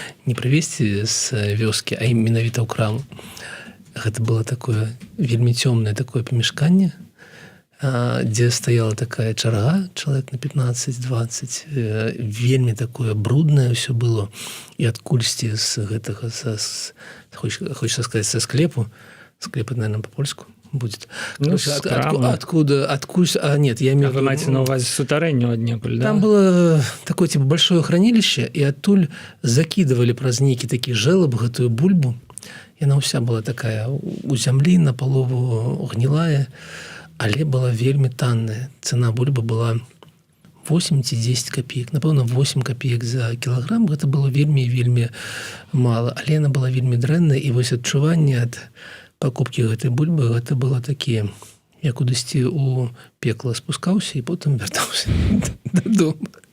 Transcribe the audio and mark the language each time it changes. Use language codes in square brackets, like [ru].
[be] Не прывезці з вёскі, а менавіта ў краму. Гэта было такое вельмі цёмнае такое памяшканне, дзе стаяла такая чарга, чалавек на 15-20, вельмі такое бруднае ўсё было, і адкульсьці з гэтага, хочется сказаць, са склепу, склеп, [ru] наверное, по-польску будет. Ну, откуда, нет, я имею в виду... [be] Вы маеце на увазе сутарэнню аднекуль, да? [ru] Там было такое, типа, большое хранилище, и [be] оттуль закидывали праз нейкі такі жэлаб гэтую бульбу. Яна ўся была такая у зямлі, напалову гнілая, але была вельмі танная. Цена бульбы была 8 ці 10 копеек. Напэўна, 8 копеек за кілаграм. Гэта было вельмі мала. Але яна была вельмі дрэнная, і вось адчуванне ад пакупкі гэтай бульбы, гэта было такія, я кудысьці у пекла спускаўся і потым вяртаўся дадому.